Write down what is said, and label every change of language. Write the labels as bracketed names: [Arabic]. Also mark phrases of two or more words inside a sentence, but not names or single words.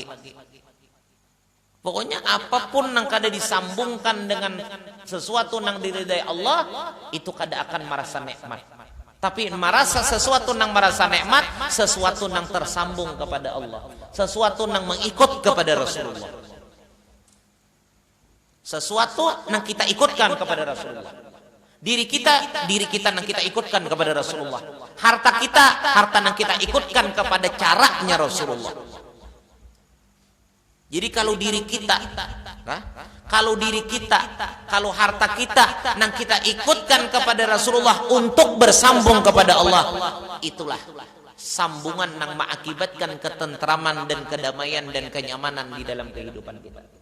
[Indonesian] Pokoknya apapun nang kada disambungkan dengan sesuatu nang diridhai Allah, itu kada akan merasa nikmat. Tapi merasa sesuatu nang merasa nikmat, sesuatu nang tersambung kepada Allah, sesuatu nang mengikut kepada Rasulullah. Sesuatu yang kita ikutkan kepada Rasulullah. Diri kita yang kita ikutkan kepada Rasulullah. Harta yang kita ikutkan kepada caranya Rasulullah. Jadi kalau kalau harta kita yang kita ikutkan kepada Rasulullah untuk bersambung kepada Allah, itulah sambungan yang mengakibatkan ketentraman dan kedamaian dan kenyamanan di dalam kehidupan kita.